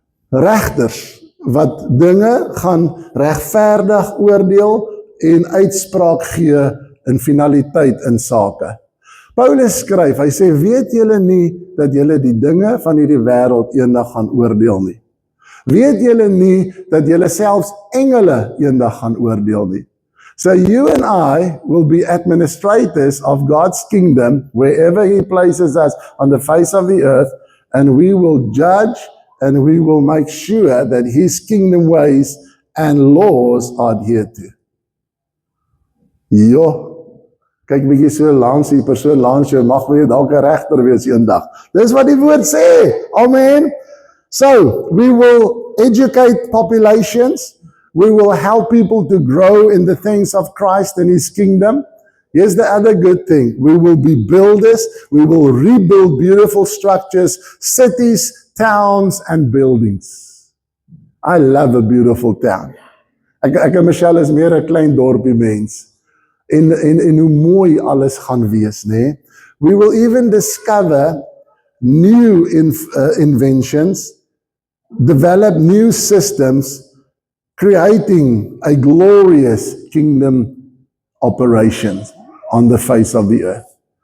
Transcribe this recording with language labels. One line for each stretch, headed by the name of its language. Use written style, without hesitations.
Afrikaans: Regters, wat dinge gaan regverdig oordeel en uitspraak gee in finaliteit in sake. Paulus skryf, hy sê, weet julle nie dat julle die dinge van hierdie wêreld eendag gaan oordeel nie? Weet julle nie dat julle selfs engele eendag gaan oordeel nie?
English: So you and I will be administrators of God's kingdom wherever he places us on the face of the earth, and we will judge and we will make sure that his kingdom ways and laws are adhered to.
Afrikaans: Jo, kyk bietjie so langs die persoon langs jou, mag jy dalk 'n regter wees eendag. Dis wat die woord sê. Amen.
English: So, we will educate populations. We will help people to grow in the things of Christ and his kingdom. Here's the other good thing. We will be builders. We will rebuild beautiful structures, cities, towns, and buildings. I love a beautiful town.
Afrikaans: Ek en Michelle is meer 'n klein dorpie mens. En hoe mooi alles gaan wees, né?
English: We will even discover new inventions, develop new systems, creating a glorious kingdom operation on the face of the earth.